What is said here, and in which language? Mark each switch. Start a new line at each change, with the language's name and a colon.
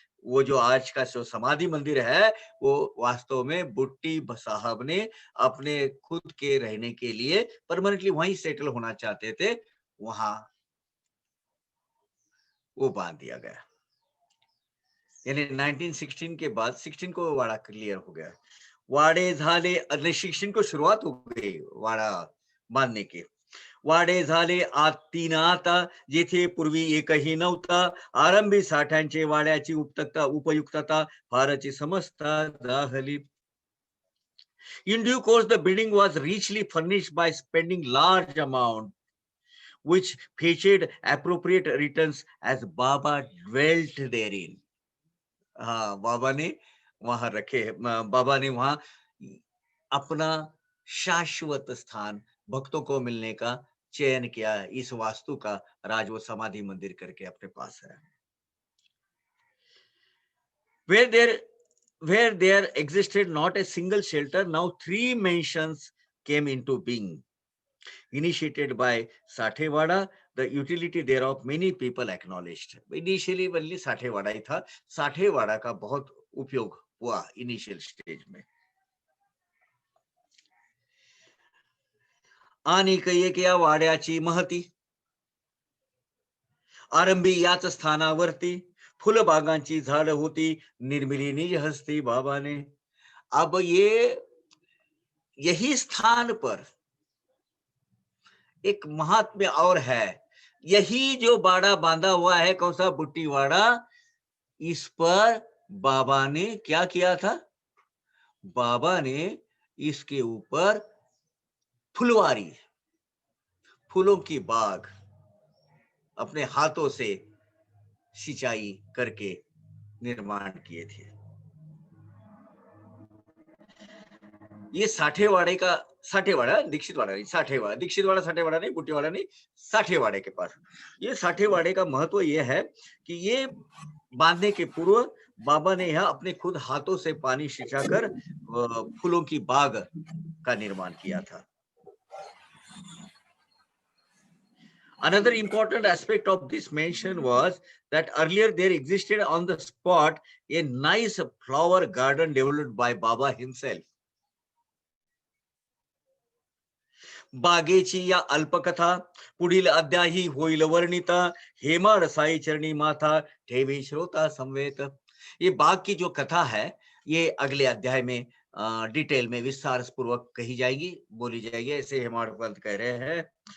Hindi: वो जो आज का जो समाधि मंदिर है वो वास्तव में बुट्टी साहब ने अपने खुद के रहने के लिए परमानेंटली वहीं सेटल होना चाहते थे, वहां वो बांध दिया गया। यानी 1916 के बाद 16 को वाड़ा क्लियर हो गया।
Marathi: वाडे झाले
Hindi: 16 को शुरुआत हो गई वाड़ा बांधने की।
Marathi: वाडे झाले आत 3 आता जेथे पूर्वी एकही नव्हता, आरंभी साठ्यांचे वाड्याची उपयुक्तता फारची समजता झाली.
English: In due course, the building was richly furnished by spending large amount, which fetched appropriate returns as Baba dwelt therein.
Hindi: हाँ, बाबा ने वहां रखे, बाबा ने वहां अपना शाश्वत स्थान भक्तों को मिलने का चयन किया। इस वास्तु का राज वो समाधि मंदिर करके अपने पास है।
English: Where there existed not a single shelter, now 3 mansions came into being. Initiated by Sathewada, the utility thereof many people acknowledged. Initially only Sathewada
Hindi: ही था, साठेवाड़ा का बहुत उपयोग हुआ इनिशियल स्टेज में।
Marathi: आणि कैक या वाड्याची महती, आरंभी याच स्थानावरती फुलबागांची झाड होती, निर्मिली निज हस्ती बाबा ने।
Hindi: अब यही स्थान पर एक महात्म्य और है। यही जो बाड़ा बांधा हुआ है, कौन सा बुट्टी वाड़ा, इस पर बाबा ने क्या किया था? बाबा ने इसके ऊपर फुलवारी, फूलों की बाग अपने हाथों से सिंचाई करके निर्माण किए थे। ये साठेवाड़ा दीक्षितवाड़ा नहीं, दीक्षितवाड़ा साठेवाड़ा नहीं, बुट्टीवाड़ा नहीं, साठेवाड़े के पास। ये साठेवाड़े का महत्व यह है कि ये बांधने के पूर्व बाबा ने यहाँ अपने खुद हाथों से पानी सिंचाकर फूलों की बाग का निर्माण किया था।
English: Another important aspect of this mansion was that earlier there existed on the spot a nice flower garden developed by Baba himself.
Marathi: बागेची या अल्पकथा पुढील अध्यायी होईल वर्णिता, हेमाड साई चरणी माथा ठेवी श्रोता संवेत।
Hindi: ये बाग की जो कथा है ये अगले अध्याय में डिटेल में विस्तार पूर्वक कही जाएगी, बोली जाएगी, ऐसे हेमाड पंत कह रहे हैं।